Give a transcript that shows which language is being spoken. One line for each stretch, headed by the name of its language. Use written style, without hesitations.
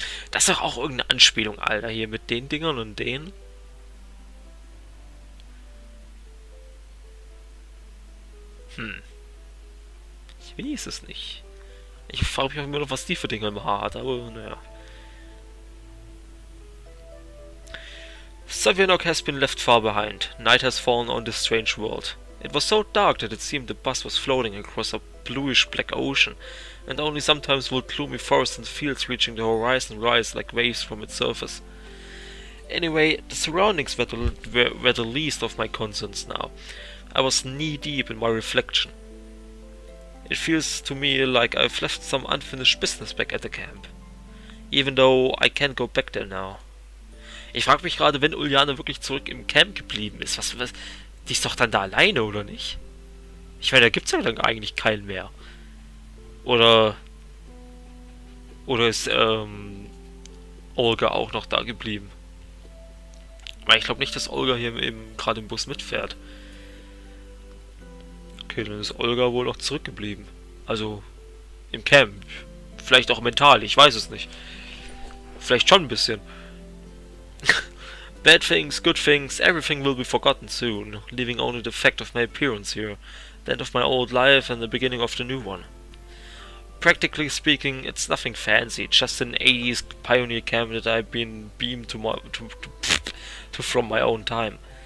German: Das ist doch auch irgendeine Anspielung, Alter, hier mit den Dingern und denen. Ich weiß es nicht. Ich frage mich auch immer noch, was die für Dinger im Haar hat, aber naja.
English: Savionok has been left far behind. Night has fallen on this strange world. It was so dark that it seemed the bus was floating across a bluish-black ocean, and only sometimes would gloomy forests and fields reaching the horizon rise like waves from its surface. Anyway, the surroundings were the least of my concerns now. I was knee-deep in my reflection. It feels to me like I've left some unfinished business back at the camp. Even though I can't go back there now.
German: Ich frage mich gerade, wenn Uljane wirklich zurück im Camp geblieben ist, was, die ist doch dann da alleine, oder nicht? Ich meine, da gibt's ja dann eigentlich keinen mehr. Oder ist, Olga auch noch da geblieben? Weil ich glaube nicht, dass Olga hier gerade im Bus mitfährt. Okay, dann ist Olga wohl noch zurückgeblieben. Also, im Camp. Vielleicht auch mental, ich weiß es nicht. Vielleicht schon ein bisschen.
English: Bad things, good things, everything will be forgotten soon, leaving only the fact of my appearance here, the end of my old life and the beginning of the new one. Practically speaking, it's nothing fancy, just an 80s pioneer camp that I've been beamed to from my own time.